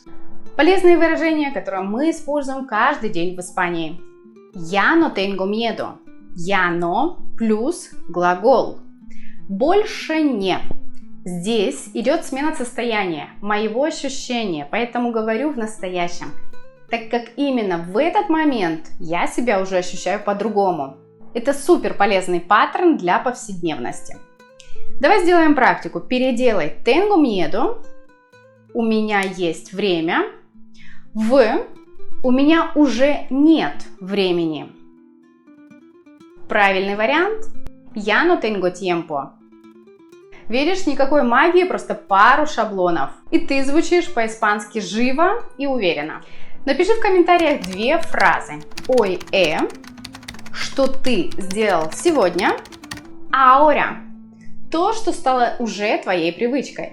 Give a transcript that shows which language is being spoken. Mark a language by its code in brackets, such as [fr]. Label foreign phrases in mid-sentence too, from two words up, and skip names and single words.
[ru] Полезные выражения, которые мы используем каждый день в Испании. [es] Ya no tengo miedo. Ya no [ru] плюс глагол. Больше не. Здесь идет смена состояния, моего ощущения, поэтому говорю в настоящем, так как именно в этот момент я себя уже ощущаю по-другому. Это супер полезный паттерн для повседневности. Давай сделаем практику. Переделай [es] tengo miedo, [ru] у меня есть время, в у меня уже нет времени. Правильный вариант [es] ya no tengo tiempo. [ru] Видишь, никакой магии, просто пару шаблонов. И ты звучишь по-испански живо и уверенно. Напиши в комментариях две фразы. Hoy что ты сделал сегодня, ahora то, что стало уже твоей привычкой.